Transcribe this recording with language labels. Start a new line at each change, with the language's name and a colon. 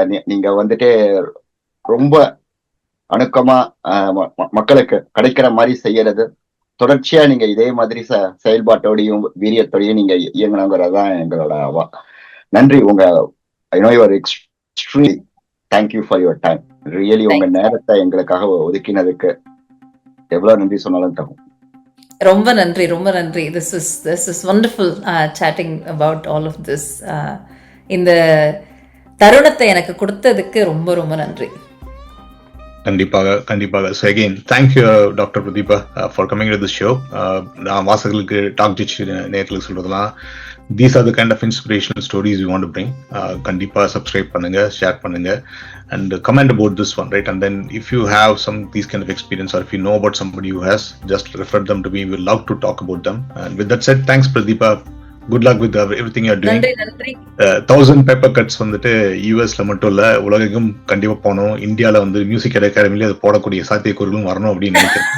Tamil: நீங்க வந்துட்டு ரொம்ப அணுக்கமா மக்களுக்கு கிடைக்கிற மாதிரி செய்யறது, தொடர்ச்சியா நீங்க இதே மாதிரி செயல்பாட்டோடையும் வீரியத்தோடையும் நீங்க இயங்கணுங்கிறதான் எங்களோட அவா. நன்றி.
English: I know your extremely thank you for your time. Really
Tamil: உங்க நேரத்தை எங்களுக்காக ஒதுக்கினதுக்கு எவ்வளவு நன்றி சொன்னாலும் தகும். ரொம்ப நன்றி, ரொம்ப நன்றி.
English: This is wonderful chatting about all of this.
Tamil: இந்த தருணத்தை எனக்கு கொடுத்ததுக்கு ரொம்ப ரொம்ப நன்றி. கண்டிப்பாக.
English: So again thank you doctor Pratheeba for coming to this show.
Tamil: நான் வாசகர்களுக்கு டாக் டிச் நேரத்தில் சொல்றதெல்லாம்,
English: these are the kind of inspirational stories we want to bring.
Tamil: கண்டிப்பா சப்ஸ்கிரைப் பண்ணுங்க, ஷேர் பண்ணுங்க,
English: and comment about this one, right? And then if you have these kind of experience, or if you know about somebody who has, just refer them to me. We would love to talk about them. And with that said, thanks Pradeepa. Good luck with everything you're doing.
Tamil: நன்றி. 1000 paper cuts வந்துட்டு யூஎஸ்ல மட்டும் இல்ல, உலகெங்கும் கண்டிப்பா போகணும். இந்தியால வந்து மியூசிக் அகாடமில அது போடக்கூடிய சாத்தியக்கூறுகளும் வரணும் அப்படின்னு நினைக்கிறேன்.